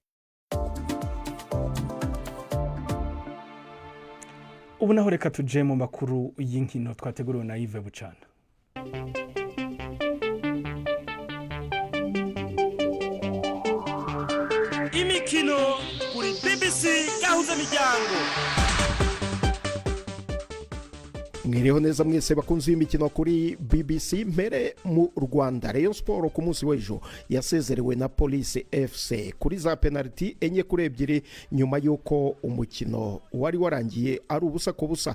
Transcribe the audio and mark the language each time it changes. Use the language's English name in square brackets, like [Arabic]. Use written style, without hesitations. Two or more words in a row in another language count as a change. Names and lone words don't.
[Rundi] Ubu naho reka tuje mu makuru y'inkino twateguriwe na Yves Bucana. [Kinyarwanda] Imikino kuri BBC gahuza miryango. Mwireho neza mwese bakunzi b'imikino kuri BBC. Mbere mu Rwanda Rayon Sport ku munsi w'ejo yasezerewe na Police FC kuri za penalty 4-2 nyuma yuko umukino wari warangiye ari ubusa ku busa.